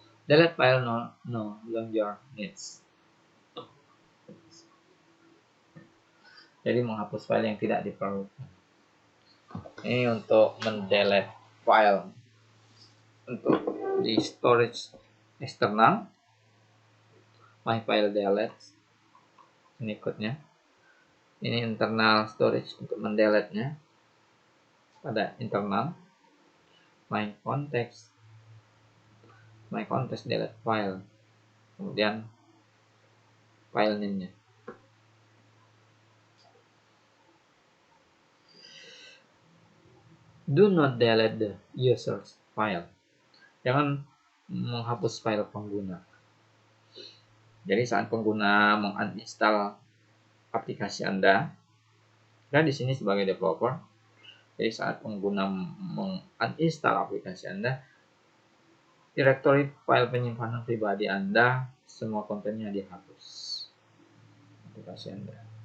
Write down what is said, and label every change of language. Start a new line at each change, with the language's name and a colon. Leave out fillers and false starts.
English: Delete file no longer needs.
Indonesian: Jadi menghapus file yang tidak diperlukan. Ini untuk mendelete file untuk di storage eksternal, my file delete. Ini code-nya. Ini internal storage untuk mendelete-nya pada internal, my context delete file, kemudian file name-nya.
English: Do not delete the user's file.
Indonesian: Jangan menghapus file pengguna. Jadi saat pengguna menginstal aplikasi Anda, dan di sini sebagai developer, jadi saat pengguna menginstal aplikasi Anda, direktori file penyimpanan pribadi Anda, semua kontennya dihapus aplikasi Anda.